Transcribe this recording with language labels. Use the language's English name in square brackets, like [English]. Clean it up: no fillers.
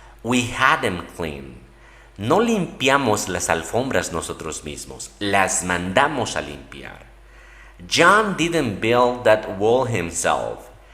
[English] We had them cleaned. [Spanish] No limpiamos las alfombras nosotros mismos, las mandamos a limpiar. [English] John didn't build that wall himself.